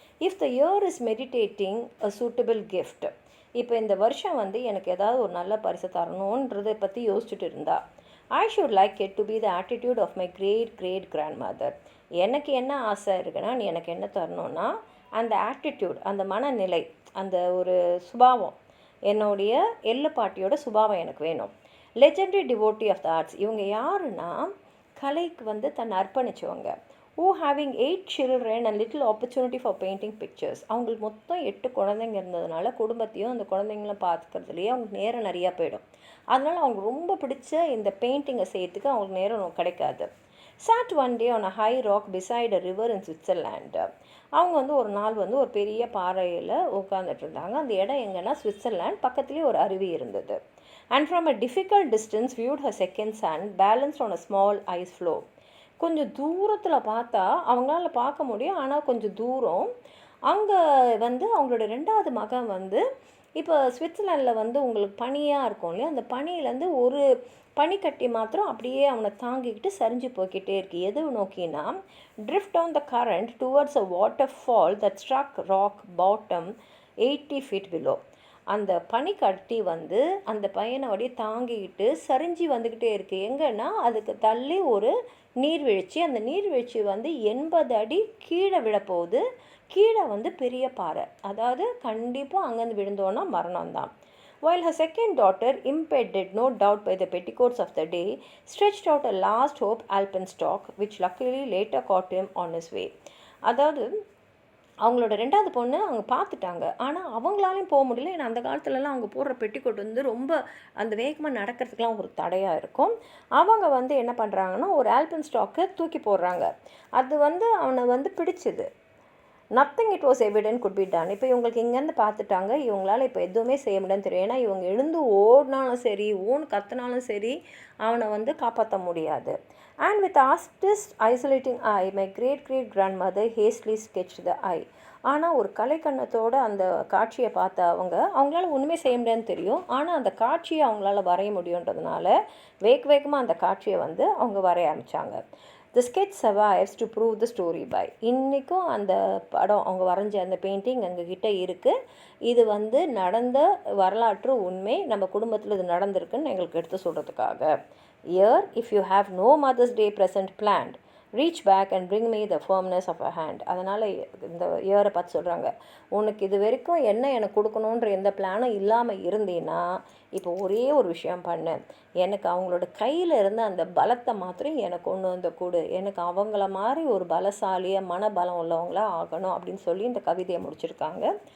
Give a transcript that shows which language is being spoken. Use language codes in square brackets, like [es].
[en] if the year is meditating a suitable gift, [ta] இப்போ இந்த வருஷம் வந்து எனக்கு ஏதாவது ஒரு நல்ல பரிசு தரணுன்றதை பற்றி யோசிச்சுட்டு இருந்தா, [en] I should like it to be the attitude of my great great grandmother. [ta] எனக்கு என்ன ஆசை இருக்குன்னா, நீ எனக்கு என்ன தரணும்னா அந்த ஆட்டிடியூட், அந்த மனநிலை, அந்த ஒரு சுபாவம், என்னுடைய எள்ளு பாட்டியோட சுபாவம் எனக்கு வேணும். [en] legendary devotee of the arts, [ta] இவங்க யாருன்னா கலைக்கு வந்து தன்னை அர்ப்பணித்தவங்க. [en] who having 8 children and little opportunity for painting pictures. [ta] அவங்களுக்கு மொத்தம் 8 குழந்தைங்க இருந்ததுனால குடும்பத்தையும் அந்த குழந்தைங்களும் பார்த்துக்கிறதுலையே அவங்களுக்கு நேரம் நிறையா போயிடும். அதனால் அவங்க ரொம்ப பிடிச்ச இந்த பெயிண்டிங்கை செய்யறதுக்கு அவங்களுக்கு நேரம் கிடைக்காது. [en] sat one day on a high rock beside a river in Switzerland. [ta] அவங்க வந்து ஒரு நாள் வந்து ஒரு பெரிய பாறையில் உட்காந்துட்டு இருந்தாங்க. அந்த இடம் எங்கன்னா சுவிட்சர்லாண்ட், பக்கத்துலேயே ஒரு அருவி இருந்தது. [en] and from a difficult distance viewed her second son balanced on a small ice floe. [ta] கொஞ்சம் தூரத்தில் பார்த்தா அவங்களால பார்க்க முடியும், ஆனால் கொஞ்சம் தூரம். அங்கே வந்து அவங்களோட 2வது மகன் வந்து, இப்போ சுவிட்சர்லாண்டில் வந்து உங்களுக்கு பனியாக இருக்கும் இல்லையா, அந்த பனியிலேருந்து ஒரு பனிக்கட்டி மாத்திரம் அப்படியே அவனை தாங்கிக்கிட்டு சரிஞ்சு போய்கிட்டே இருக்கு. எது நோக்கினா [en] drift down the current towards a waterfall that struck rock bottom 80 feet below. [ta] அந்த பனிக்கட்டி வந்து அந்த பையனை அப்படியே தாங்கிக்கிட்டு சரிஞ்சு வந்துக்கிட்டே இருக்குது. எங்கன்னா அதுக்கு தள்ளி ஒரு நீர்வீழ்ச்சி, அந்த நீர்வீழ்ச்சி வந்து 80 அடி கீழே விழப்போகுது. கீழே வந்து பெரிய பாறை, அதாவது கண்டிப்பாக அங்கேருந்து விழுந்தோன்னா மரணம் தான். [en] while her second daughter, impeded no doubt by the petticoats of the day, stretched out a last hope alpenstock which luckily later caught him on his way. [ta] அதாவது அவங்களோட 2வது பொண்ணு அவங்க பார்த்துட்டாங்க, ஆனால் அவங்களாலையும் போக முடியல. ஏன்னா அந்த காலத்துலலாம் அவங்க போடுற பெட்டிக்கோட் வந்து ரொம்ப அந்த வேகமாக நடக்கிறதுக்கெலாம் ஒரு தடையாக இருக்கும். அவங்க வந்து என்ன பண்ணுறாங்கன்னா ஒரு ஆல்பன் ஸ்டாக்கை தூக்கி போடுறாங்க. அது வந்து அவனை வந்து பிடிச்சிது. [en] Nothing it was evident could be done. [ta] இப்போ இவங்களுக்கு இங்கேருந்து பார்த்துட்டாங்க, இவங்களால் இப்போ எதுவுமே செய்ய முடியாதுன்னு தெரியும். ஏன்னா இவங்க எழுந்து ஓடினாலும் சரி, கத்தினாலும் சரி, அவனை வந்து காப்பாற்ற முடியாது. [en] and with artist isolating eye my great great grandmother hastily sketched the eye. [ta] ஆனால் ஒரு கலைக்கண்ணத்தோடு அந்த காட்சியை பார்த்த அவங்களால ஒன்றுமே செய்ய முடியாதுன்னு தெரியும், ஆனால் அந்த காட்சியை அவங்களால வரைய முடியுன்றதுனால வேகமாக அந்த காட்சியை வந்து அவங்க வரைய ஆரம்பித்தாங்க. [en] The sketch survives to prove the story by. [ta] இன்றைக்கும் அந்த படம், அவங்க வரைஞ்ச அந்த பெயிண்டிங் எங்ககிட்ட இருக்குது. இது வந்து நடந்த வரலாற்று உண்மை, நம்ம குடும்பத்தில் இது நடந்திருக்குன்னு எங்களுக்கு எடுத்து சொல்கிறதுக்காக. [en] Here, if you have no Mother's Day present planned, reach back and bring me the firmness of a hand. [ta] அதனால் இந்த இயரை பார்த்து சொல்கிறாங்க, உனக்கு இது வரைக்கும் என்ன எனக்கு கொடுக்கணுன்ற எந்த பிளானும் இல்லாமல் இருந்தீன்னா இப்போ ஒரே ஒரு விஷயம் பண்ணு, எனக்கு அவங்களோட கையில் இருந்த அந்த பலத்தை மாத்திரம் எனக்கு கொண்டு வந்து கொடு, எனக்கு அவங்கள மாதிரி ஒரு பலசாலியாக மனபலம் உள்ளவங்களாக ஆகணும் அப்படின்னு சொல்லி இந்த கவிதையை முடிச்சிருக்காங்க.